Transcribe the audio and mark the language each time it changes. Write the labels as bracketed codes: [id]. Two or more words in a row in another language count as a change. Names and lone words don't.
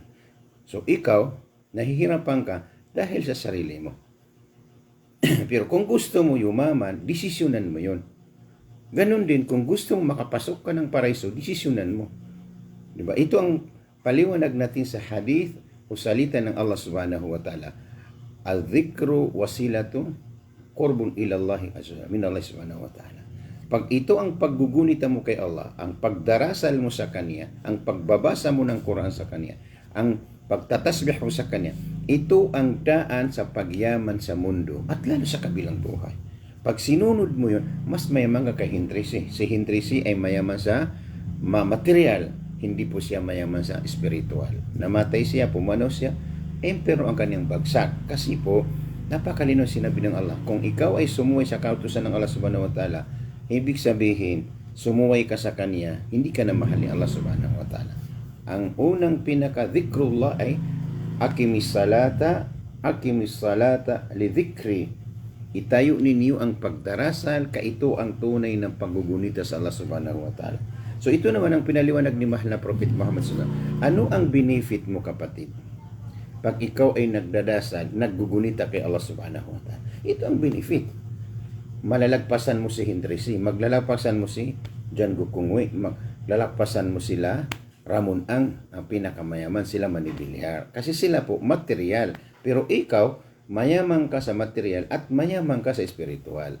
[tl] So, ikaw, nahihirapan ka dahil sa sarili mo. Pero kung gusto mo yumaman, desisyonan mo yun. Ganon din, kung gusto mo makapasok ka ng paraiso, desisyonan mo. Diba? Ito ang paliwanag natin sa hadith o salita ng Allah [ar] سبحانه وتعالى. الذكر وسيلة قرب إلى الله عز من الله سبحانه وتعالى. [tl] Pag ito ang paggugunita mo kay Allah, ang pagdarasal mo sa Kanya, ang pagbabasa mo ng Quran sa Kanya, ang pagtatasbih mo sa Kanya, ito ang daan sa pagyaman sa mundo at lalo sa kabilang buhay. Pag sinunod mo yun, mas mayaman ka kay Hendrisi. Si Hendrisi ay mayaman sa material, hindi po siya mayaman sa spiritual. Namatay siya, pumanaw siya, pero ang kanyang bagsak. Kasi po, napakalino sinabi ng Allah, kung ikaw ay sumuway sa kautusan ng Allah [ar] سبحانه وتعالى, [tl] ibig sabihin, sumuway ka sa Kanya, hindi ka na mahal ni Allah [ar] سبحانه وتعالى. [tl] Ang unang pinaka-dhikrullah ay [ar] أقم الصلاة لذكري. [tl] Itayo ninyo ang pagdarasal, kaito ang tunay ng paggugunita sa Allah [ar] سبحانه وتعالى. [tl] So ito naman ang pinaliwanag ni mahal na Prophet Muhammad [ar] صلى الله عليه وسلم. [tl] Ano ang benefit mo, kapatid? Pag ikaw ay nagdadasal, naggugunita kay Allah [ar] سبحانه وتعالى. [tl] Ito ang benefit. Malalagpasan mo si Hendrisi, maglalagpasan mo si John Gukungwe, maglalagpasan mo sila Ramon ang pinakamayaman, sila Manibilyar. Kasi sila po material. Pero ikaw, mayaman ka sa material at mayaman ka sa spiritual.